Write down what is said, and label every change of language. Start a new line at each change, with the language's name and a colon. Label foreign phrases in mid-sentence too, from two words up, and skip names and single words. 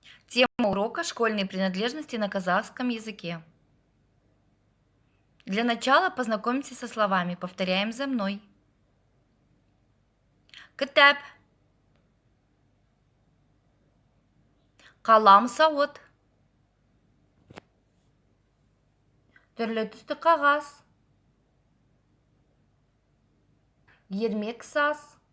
Russian: Тема урока «Школьные принадлежности на казахском языке». Для начала познакомимся со словами. Повторяем за мной.
Kazakh: Кітап, қалам сауыт, түрлі түсті қағаз, ермек саз,